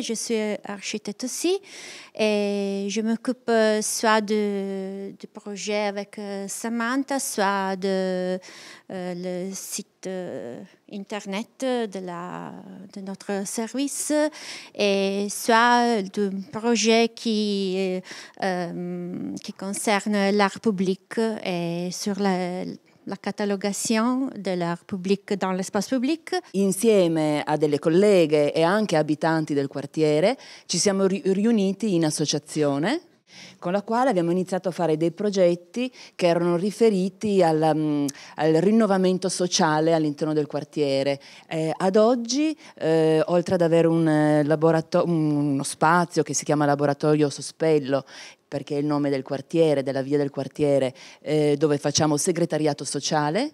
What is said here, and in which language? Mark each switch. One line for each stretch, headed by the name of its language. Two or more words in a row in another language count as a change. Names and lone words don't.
French: Je suis architecte aussi et je m'occupe soit du projet avec Samantha, soit de le site internet de notre service et soit du projet qui concerne l'art public et sur la catalogation dell'art public dans l'espace public.
Italian: Insieme a delle colleghe e anche abitanti del quartiere ci siamo riuniti in associazione con la quale abbiamo iniziato a fare dei progetti che erano riferiti al rinnovamento sociale all'interno del quartiere. Ad oggi, oltre ad avere uno spazio che si chiama Laboratorio Sospello, perché è il nome del quartiere, della via del quartiere, dove facciamo segretariato sociale.